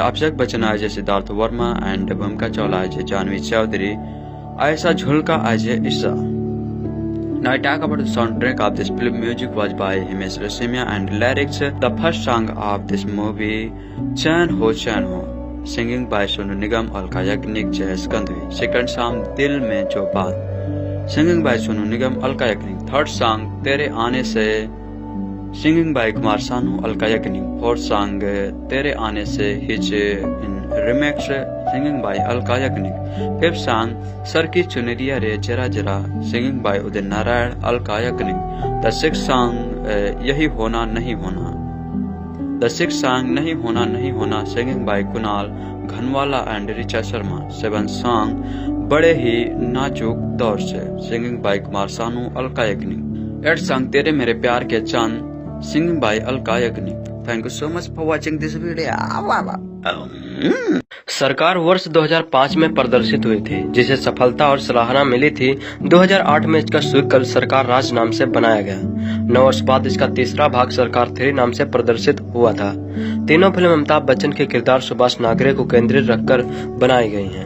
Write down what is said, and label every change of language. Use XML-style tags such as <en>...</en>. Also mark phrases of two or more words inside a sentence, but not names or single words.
<en>Abhishek Bachchan as Siddhartha Verma and Bhumika Chawla as Janvi Chaudhary. Aisha Jhulka as Isha. Now I talk about the soundtrack of this film. Music was by Himesh Reshammiya and lyrics. The first song of this movie, Chain Ho, singing by Sonu Nigam, Alka Yagnik, Jay Skandhavi. Second song, Dil Mein Jo Baat, singing by Sonu Nigam, Alka Yagnik. Third song, Tere Aane Se, singing by Kumar Sanu, Alka Yagnik. Fourth song, Tere Aane Se, his in remix, singing by Alka Yagnik. Fifth song, Sar Ki Chunariya Re Jara Jara, singing by Udit Narayan, Alka Yagnik. The sixth song, Yahi Hona Nahi Hona. The sixth song, Nahi Hona Nahi Hona, singing by Kunal Ghanwala and Richa Sharma. Seventh song, Bade Hi Nachuk Daur Se, singing by Kumar Sanu, Alka Yagnik. Eighth song, Tere Mere Pyar Ke Chand, singing by Alka Yagnik. Thank you so much for watching this video.</en> <hi>सरकार वर्ष 2005 में प्रदर्शित हुई थी, जिसे सफलता और सराहना मिली थी। 2008 में इसका स्वीकल सरकार राज नाम से बनाया गया। 9 वर्ष बाद इसका तीसरा भाग सरकार 3 नाम से प्रदर्शित हुआ था। तीनों फिल्म अमिताभ बच्चन के किरदार सुभाष नागरे को केंद्रित रखकर बनाई गई हैं।</hi>